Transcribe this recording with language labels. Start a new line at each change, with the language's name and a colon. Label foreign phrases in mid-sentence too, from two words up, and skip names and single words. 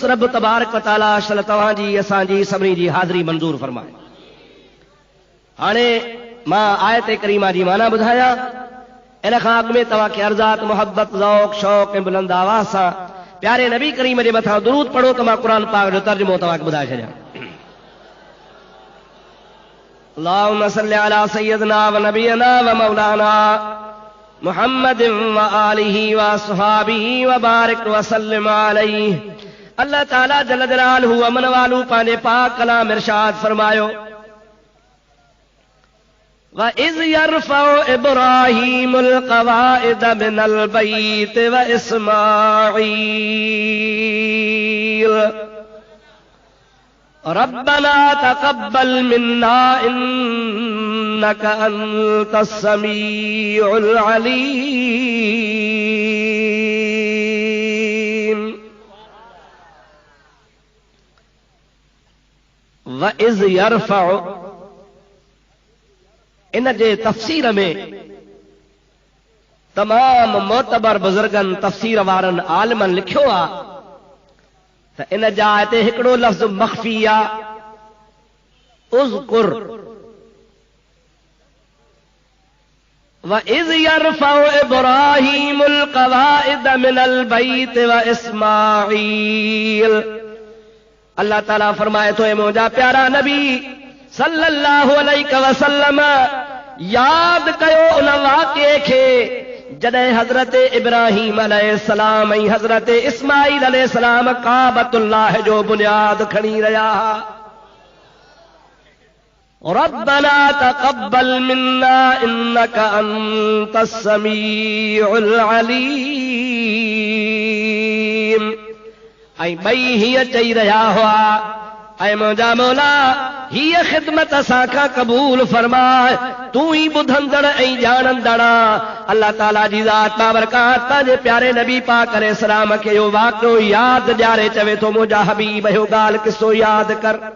Sindhi: रब तबारक व तआला असल तव्हांजी असांजी सभिनी जी हाज़िरी मंज़ूर फरमाए। हाणे मां आयत करीमा जी माना ॿुधायां, इन खां अॻु में तव्हांखे अर्ज़ात मोहब्बत ज़ौक़ शौक़ ऐं बुलंद आवाज़ सां प्यारे नबी करीम जे मथां दुरूद पढ़ो त मां क़ुरान पाक जो तर्जुमो तव्हांखे ॿुधाए छॾियां।
Arabic: اللهم صل على سيدنا ونبينا ومولانا محمد وآله وأصحابه وبارك وسلم عليه.
Sindhi: अल्लाह ताला
Arabic: جل جلاله
Sindhi: अमन वालू पंहिंजे पाक कलाम इरशाद फरमायो,
Arabic: وإذ يرفع إبراهيم القواعد من البيت وإسماعيل ربنا تقبل منا إنك أنت السميع العليم. وإذ يرفع
Sindhi: इन जे तफ़सीर में तमाम मोतबर बुज़ुर्गनि तफ़सीर वारनि आलिमनि लिखियो आहे त इन जा हिते हिकिड़ो लफ़्ज़ मख़फ़ी आहे, उज़कुर।
Arabic: وإذ يرفع إبراهيم القواعد من البيت وإسماعيل.
Sindhi: अल्लाह ताला फरमाए थो, मुंहिंजा प्यारा नबी
Arabic: صلى الله عليه وسلم
Sindhi: याद कयो उन वाक़िए खे जॾहिं हज़रत इब्राहीम अलैहिस्सलाम ऐं हज़रत इस्माईल अलैहिस्सलाम काबतुल्लाह जो बुनियाद खणी रहिया हुआ।
Arabic: ربنا تقبل منا إنك أنت السميع العليم.
Sindhi: ऐं ॿई हीअं चई रहिया हुआ, ऐं मुंहिंजा मौला हीअ ख़िदमत असां खां क़बूल फरमाए, तूं ई ॿुधंदड़ ऐं ॼाणंदड़। अल्लाह ताला जी ज़ात बाबरकात पंहिंजे प्यारे नबी पाक अलैहिस्सलाम खे इहो वाक़ियो यादि ॾियारे चवे थो, मुंहिंजा हबीब इहो ॻाल्हि किसो यादि कर।